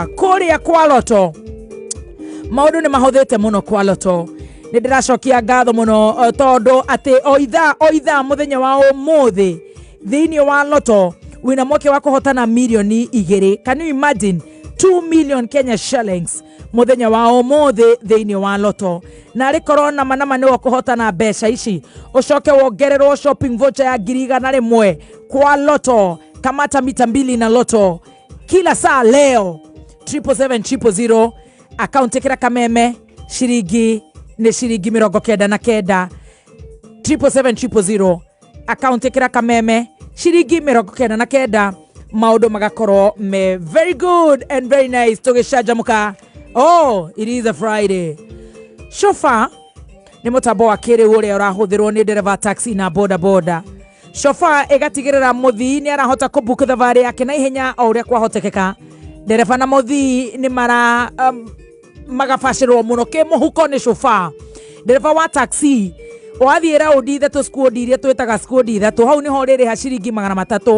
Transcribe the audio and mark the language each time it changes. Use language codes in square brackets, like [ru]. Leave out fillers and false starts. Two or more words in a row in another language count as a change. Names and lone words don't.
[ki] Kũrĩa kwa Loto maũndũ nĩ mahũthĩte mũno kwa Loto. Nĩ ndĩracokia ngatho mũno tondũ atĩ o ithaa mũthenya wa ũmũthĩ thĩinĩ wa Loto wĩna mweke wa kũhotana milioni 2. [en] Can you imagine 2 million Kenya shillings [ki] mũthenya wa ũmũthĩ thĩinĩ wa Loto. Na rĩ korona manama nĩ kũhotana mbeca ici ũcoke wongererwo [en] shopping voucher [ki] ya 100 kwa Loto. [sw] Kamata mita 2 na Loto kila saa leo. [ki] 77700 account kira kameme shiringi nĩ shiringi 99. 77700 account kira kameme shiringi 99. Maũndũ magakorwo me [en] very good and very nice. Tũgĩcanjamũka. Oh, it is a Friday. [ki] Chauffeur nĩ mũtambo wa kĩrĩu ũrĩa ũrahũthĩrwo nĩ ndereva taxi na boda. Chauffeur ĩgatigĩrĩra mũthii nĩ arahota kũbook thabarĩ yake na ihenya o ũrĩa kwahotekeka. Ndereva na mũthii nĩ magabacĩrwo mũno kĩmũhuko nĩ chauffeur. Ndereva wa taxi wathiĩ raũndi 3 squad iria twĩtaga squad 3 hau nĩho rĩrĩha ciringi 300.